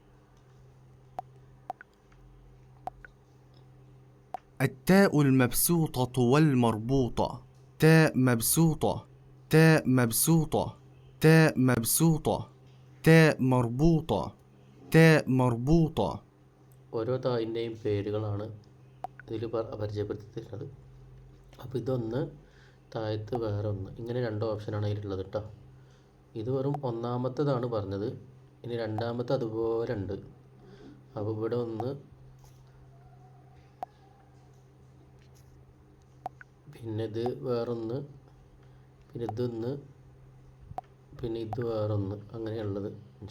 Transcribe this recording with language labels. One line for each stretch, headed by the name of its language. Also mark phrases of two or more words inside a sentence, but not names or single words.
Arabic: التاء المبسوطة والمربوطة تاء مبسوطة تاء مبسوطة تاء مبسوطة تاء مربوطة تاء مربوطة.
Malayalam: ഓരോ തായിൻ്റെയും പേരുകളാണ് ഇതിൽ പരിചയപ്പെടുത്തി തരുന്നത്. അപ്പോൾ ഇതൊന്ന്, താഴത്ത് വേറെ ഒന്ന്, ഇങ്ങനെ 2 ഓപ്ഷനാണ് അതിലുള്ളത് കേട്ടോ. ഇത് വെറും ഒന്നാമത്തേതാണ് പറഞ്ഞത്. ഇനി രണ്ടാമത്തെ അതുപോലെ ഉണ്ട്. അപ്പോൾ ഇവിടെ ഒന്ന്, പിന്നെ ഇത് വേറൊന്ന്, പിന്നെ ഇതൊന്ന്, പിന്നെ ഇത് വേറൊന്ന്, അങ്ങനെയുള്ളത്
Arabic: إن شاء الله.